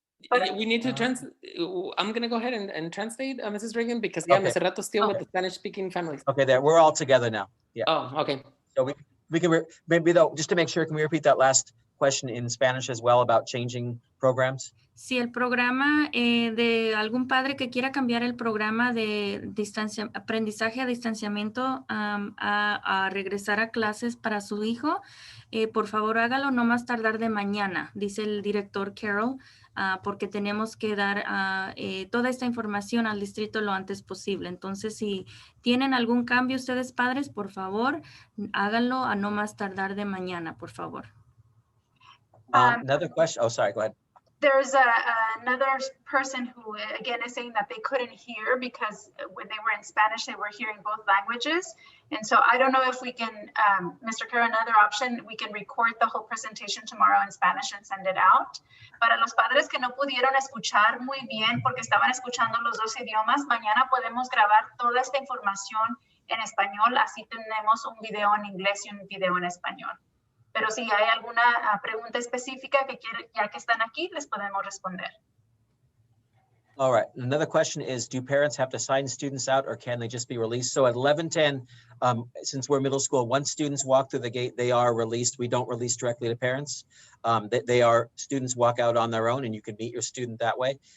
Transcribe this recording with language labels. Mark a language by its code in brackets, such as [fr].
[en] But We need to translate. I'm going to go ahead and translate, Mrs. Reagan, because yeah, Okay. Ms. Serrato's still with Okay. the Spanish-speaking families. Okay, there, we're all together now. Yeah. Oh, okay. So we can, maybe though, just to make sure, can we repeat that last question in Spanish as well about changing programs? [es] Si el programa de algún padre que quiera cambiar el programa de aprendizaje a distanciamiento a regresar a clases para su hijo, por favor hágalo no más tardar de mañana, dice el director Carroll, porque tenemos que dar toda esta información al distrito lo antes posible. Entonces, si tienen algún cambio ustedes padres, por favor, háganlo a no más tardar de mañana, por favor. [en] Another question. Oh, sorry, go ahead. there's another person who, again, is saying that they couldn't hear because when they were in Spanish, they were hearing both languages. And so I don't know if we can, Mr. Carroll, another option, we can record the whole presentation tomorrow in Spanish and send it out. [es] Para los padres que no pudieron escuchar muy bien porque estaban escuchando los dos idiomas, mañana podemos grabar toda esta información en español, así tenemos un video en inglés y un video en español. Pero si hay alguna pregunta específica que quieren, ya que están aquí, les podemos responder. [en] All right, another question is, do parents have to sign students out or can they just be released? So at 11:10, since we're middle school, once students walk through the gate, they are released. We don't release directly to parents. Students walk out on their own and you can meet your student that way.